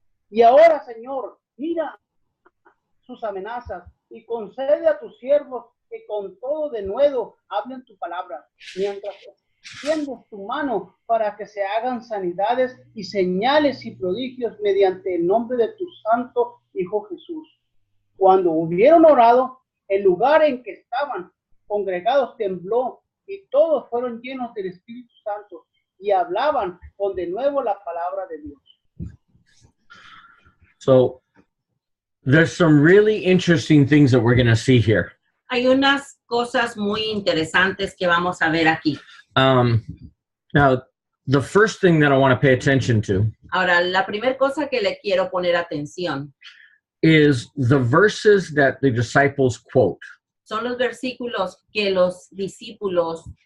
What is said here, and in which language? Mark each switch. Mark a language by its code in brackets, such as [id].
[es] Y ahora, Señor, mira sus amenazas y concede a tus siervos que con todo denuedo hablen tu palabra, mientras extiendes tu mano para que se hagan sanidades y señales y prodigios mediante el nombre de tu santo Hijo Jesús. Cuando hubieron orado, el lugar en que estaban congregados tembló y todos fueron llenos del Espíritu Santo y hablaban con de nuevo la palabra de Dios. [en] So there's some really interesting things that we're going to see here. [es] Hay unas cosas muy interesantes que vamos a ver aquí. [en] Now, the first thing that I want to pay attention to [es] Ahora, la primera cosa que le quiero poner atención [en] is the verses that the disciples quote. [es] son los versículos que los discípulos